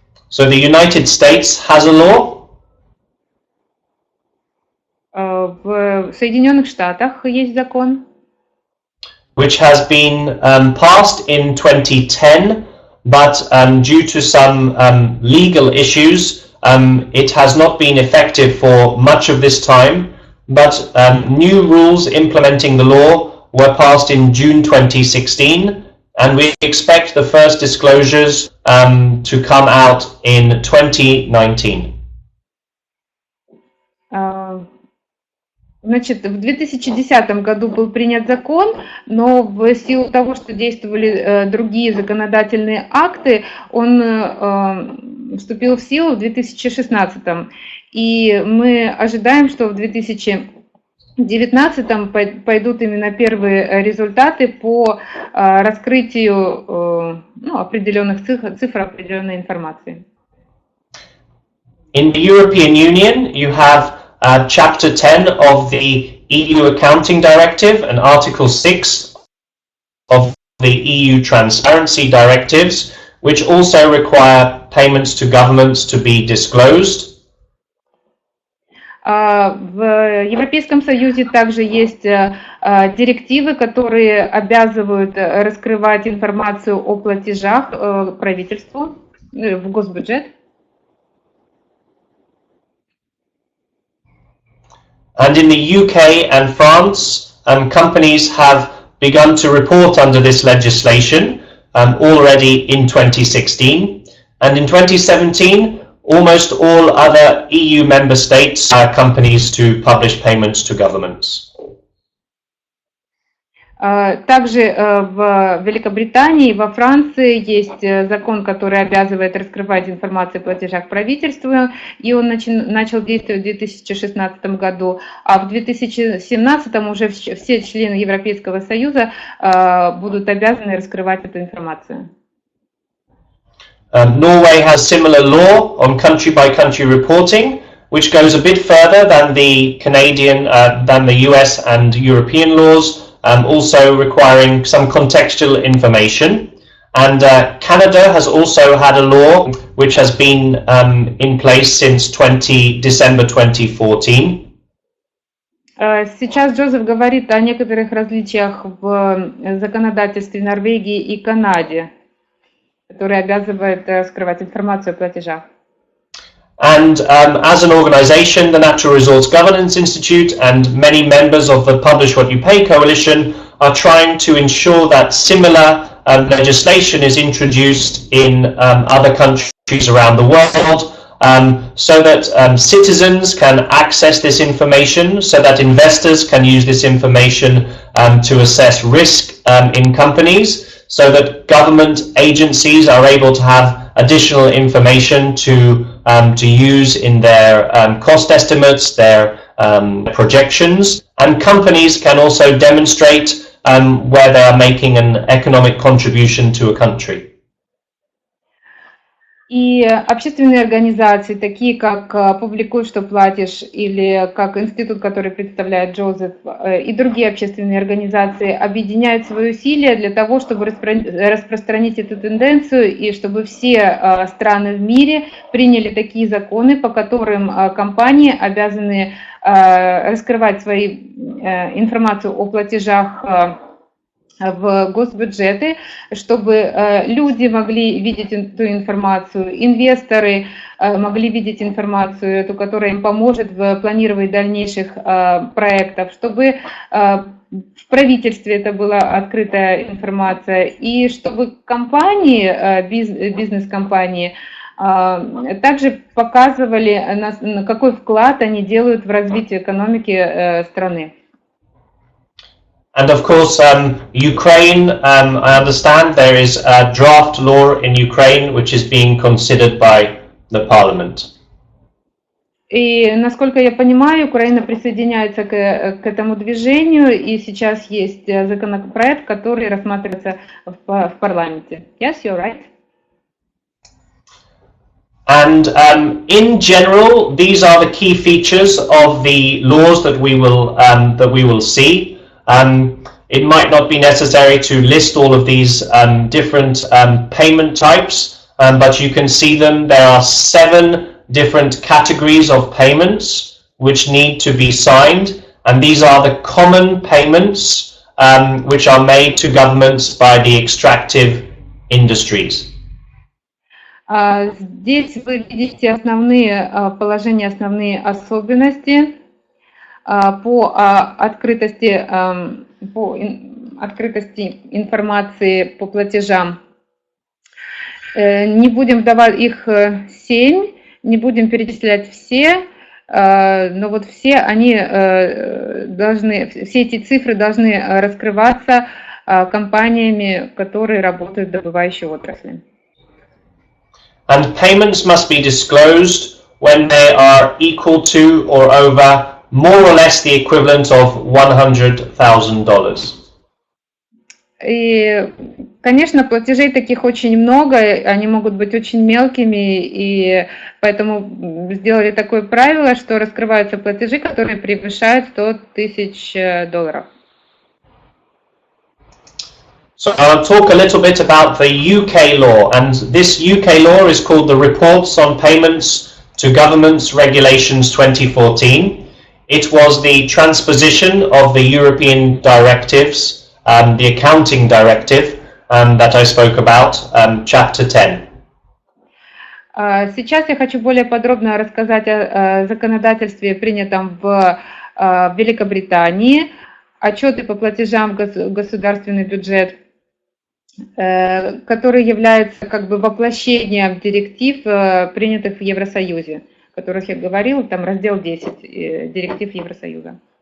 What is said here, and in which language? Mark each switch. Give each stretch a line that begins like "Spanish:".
English: So the United States has a law.
Russian: В Соединенных Штатах есть закон,
English: which has been passed in 2010. But due to some legal issues, it has not been effective for much of this time. But new rules implementing the law were passed in June 2016, and we expect the first disclosures to come out in 2019.
Russian: Значит, в 2010 году был принят закон, но в силу того, что действовали другие законодательные акты, он вступил в силу в 2016. И мы ожидаем, что в 2019 пойдут именно первые результаты по раскрытию определенных цифр, определенной информации.
English: In the European Union, you have Chapter 10 of the EU Accounting Directive and Article 6 of the EU Transparency Directives, which also require payments to governments to be disclosed.
Russian: В Европейском Союзе также есть директивы, которые обязывают раскрывать информацию о платежах правительству в госбюджет.
English: And in the UK and France, companies have begun to report under this legislation already in 2016. And in 2017, almost all other EU member states are companies to publish payments to governments.
Russian: Также в Великобритании и во Франции есть закон, который обязывает раскрывать информацию о платежах правительству, и он начал действовать в 2016 году, а в 2017 уже все члены Европейского Союза будут обязаны раскрывать эту информацию.
English: Norway has similar law on country-by-country reporting, which goes a bit further than the Canadian, than the US and European laws, also requiring some contextual information. And Canada has also had a law which has been in place since December 2014.
Russian: Сейчас Джозеф говорит о некоторых различиях в законодательстве Норвегии и Канаде, которые обязывают скрывать информацию о платежах.
English: And as an organization, the Natural Resource Governance Institute and many members of the Publish What You Pay coalition are trying to ensure that similar legislation is introduced in other countries around the world, so that citizens can access this information, so that investors can use this information to assess risk in companies, so that government agencies are able to have additional information to use in their cost estimates, their projections, and companies can also demonstrate where they are making an economic contribution to a country.
Russian: И общественные организации, такие как «Публикуй, что платишь» или как институт, который представляет Джозеф, и другие общественные организации объединяют свои усилия для того, чтобы распространить эту тенденцию и чтобы все страны в мире приняли такие законы, по которым компании обязаны раскрывать свою информацию о платежах в госбюджеты, чтобы люди могли видеть эту информацию, инвесторы могли видеть информацию, эту, которая им поможет в планировании дальнейших проектов, чтобы в правительстве это была открытая информация, и чтобы компании, бизнес-компании также показывали, какой вклад они делают в развитие экономики страны.
English: And of course, Ukraine, I understand there is a draft law in Ukraine which is being considered by the parliament.
Russian: И насколько я понимаю, Украина присоединяется к этому движению, и сейчас есть законопроект, который рассматривается в парламенте.
English: Yes, you're right. And in general, these are the key features of the laws that we will see. It might not be necessary to list all of these different payment types, but you can see them. There are 7 different categories of payments which need to be signed, and these are the common payments which are made to governments by the extractive industries.
Russian: Здесь вы видите основные положения, основные особенности по открытости информации по платежам. Не будем вдавать их 7, не будем перечислять все, но вот все эти цифры должны раскрываться компаниями, которые работают в добывающей отрасли.
English: And payments must be disclosed when they are equal to or over more or less the equivalent of $100,000.
Russian: И, конечно, платежей таких очень много, они могут быть очень мелкими, и поэтому сделали такое правило, что раскрываются платежи, которые превышают $100,000.
English: So I'll talk a little bit about the UK law, and this UK law is called the Reports on Payments to Governments Regulations 2014. It was the transposition of the European directives, the accounting directive that I spoke about, chapter 10.
Russian: Сейчас я хочу более подробно рассказать о законодательстве, принятом в Великобритании, отчеты по платежам в государственный бюджет, который является как бы воплощением директив, принятых в Евросоюзе, о которых я говорила, там раздел 10 директив Евросоюза.